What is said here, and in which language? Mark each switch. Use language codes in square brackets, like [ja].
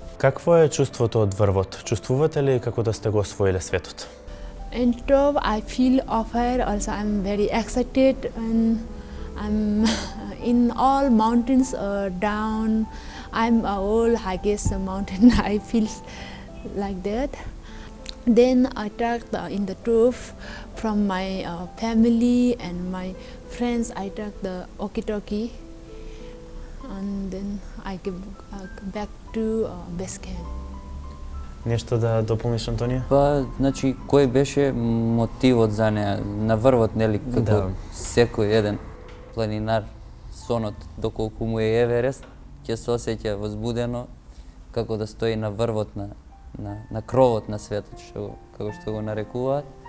[mk] Какво е чувството од врвот? Чувствувате ли како да сте го освоиле светот? [en] In top, I feel offer. Also, I'm very excited, and I'm in all mountains down. I'm all highest mountain. I feel like that. Then I took in the top from my family and my friends. I took the walkie-talkie, and then I give back to base camp. [mk] Нешто да дополниш, Антонија? Па, значи, кој беше мотивот за неа на врвот, нели, како секој еден планинар, сонот, доколку му е Еверест, ќе се осеќа возбудено како да стои на врвот на кровот на светот, како што го нарекуваат.